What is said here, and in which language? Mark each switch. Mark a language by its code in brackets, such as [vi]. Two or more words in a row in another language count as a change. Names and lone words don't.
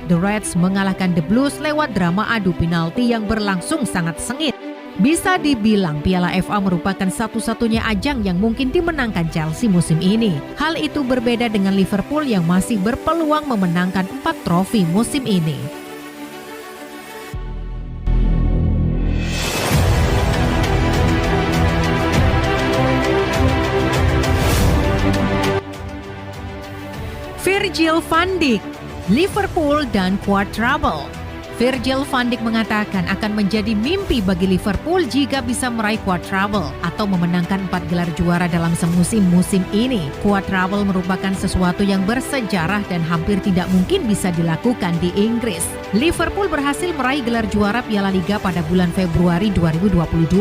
[id] The Reds mengalahkan The Blues lewat drama adu penalti yang berlangsung sangat sengit. Bisa dibilang Piala FA merupakan satu-satunya ajang yang mungkin dimenangkan Chelsea musim ini. Hal itu berbeda dengan Liverpool yang masih berpeluang memenangkan 4 trofi musim ini. Virgil van Dijk, Liverpool dan quadruple. Virgil van Dijk mengatakan akan menjadi mimpi bagi Liverpool jika bisa meraih quadruple atau memenangkan 4 gelar juara dalam semusim musim ini. Quadruple merupakan sesuatu yang bersejarah dan hampir tidak mungkin bisa dilakukan di Inggris. Liverpool berhasil meraih gelar juara Piala Liga pada bulan Februari 2022.